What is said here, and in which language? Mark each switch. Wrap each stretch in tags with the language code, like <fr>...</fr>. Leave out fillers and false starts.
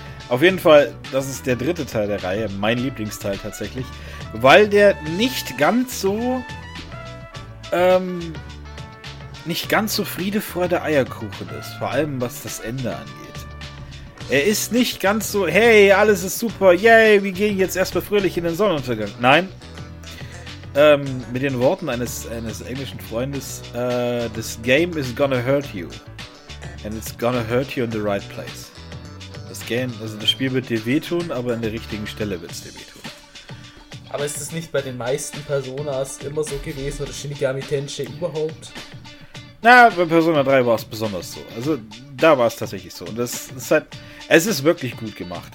<de>Auf jeden Fall, das ist der dritte Teil der Reihe, mein Lieblingsteil tatsächlich, weil der nicht ganz so Friede, Freude, Eierkuchen ist, vor allem was das Ende angeht. Er ist nicht ganz so, hey, alles ist super, yay, wir gehen jetzt erstmal fröhlich in den Sonnenuntergang. Nein. Mit den Worten eines englischen Freundes,</de> <en>this game is gonna hurt you. And it's gonna hurt you in the right place.</en> <de>Das Spiel wird dir wehtun, aber an der richtigen Stelle wird es dir wehtun. Aber ist es nicht bei den meisten Personas immer so gewesen oder Shinigami Tensei überhaupt? Na, bei Persona 3 war es besonders so. Also, da war es tatsächlich so. Und es ist wirklich gut gemacht.</de>